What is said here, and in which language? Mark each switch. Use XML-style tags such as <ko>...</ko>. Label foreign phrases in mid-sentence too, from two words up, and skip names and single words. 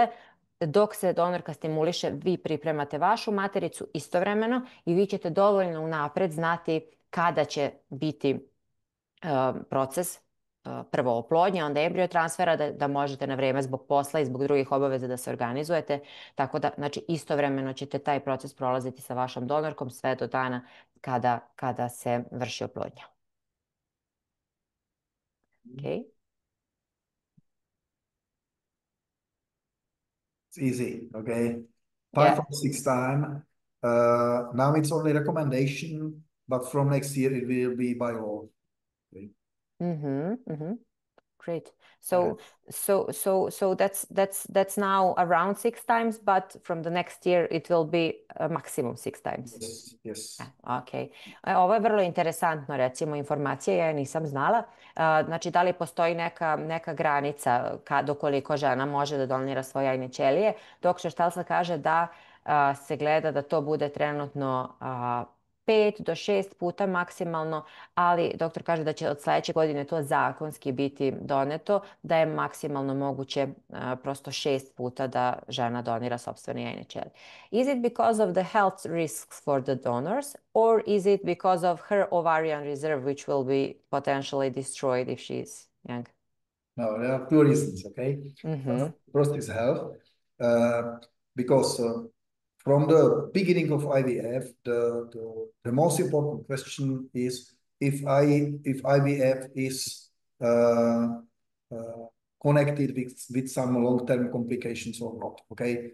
<sr>Dok se donorka stimuliše, vi pripremate vašu matericu istovremeno i vi ćete dovoljno unapred znati kada će biti proces prvo oplodnje, onda embrio transfera, da možete na vreme zbog posla i zbog drugih obaveza da se organizujete. Tako da, znači, istovremeno ćete taj proces prolaziti sa vašom donorkom sve do dana kada se vrši oplodnja.</sr> <en>Okay. It's easy, okay? 5 or 6 times. Now it's only recommendation, but from next year it will be by law. Okay? Great. So that's now around 6 times, but from the next year it will be a maximum 6 times. Yes. Okay.</en> <sr>Ovo je vrlo interesantno, recimo, informacija, ja je nisam znala. Znači, da li postoji neka granica do koliko žena može da donira svoje jajne ćelije? Doktor Štalsa kaže da se gleda da to bude trenutno 5 do 6 puta maksimalno, ali doktor kaže da će od sledeće godine to zakonski biti doneto, da je maksimalno moguće prosto 6 puta da žena donira sopstvene jajne ćelije.</sr> <en>Is it because of the health risks for the donors, or is it because of her ovarian reserve, which will be potentially destroyed if she is young? No, there are 2 reasons, okay? First is health, because from the beginning of IVF, the most important question is if IVF is connected with some long-term complications or not, okay?</en>